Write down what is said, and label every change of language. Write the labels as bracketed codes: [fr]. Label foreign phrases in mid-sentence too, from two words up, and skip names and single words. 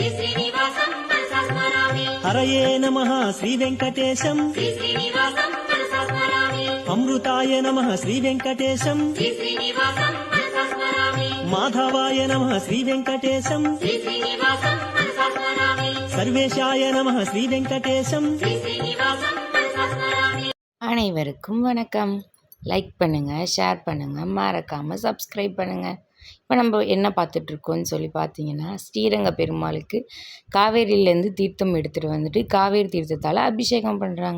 [sa] హరయే నమః శ్రీ వెంకటేశం అమృతాయ నమః శ్రీ వెంకటేశం మాధవాయ నమః శ్రీ వెంకటేశం సర్వేశాయ నమః శ్రీ వెంకటేశం. [ta] அனைவருக்கும் வணக்கம். லைக் பண்ணுங்கள், ஷேர் பண்ணுங்கள், மறக்காமல் சப்ஸ்கிரைப் பண்ணுங்கள். இப்போ நம்ம என்ன பார்த்துட்ருக்கோன்னு சொல்லி பார்த்தீங்கன்னா, ஸ்ரீரங்க பெருமாளுக்கு காவேரியிலேருந்து தீர்த்தம் எடுத்துகிட்டு வந்துட்டு காவேரி தீர்த்தத்தால் அபிஷேகம் பண்ணுறாங்க.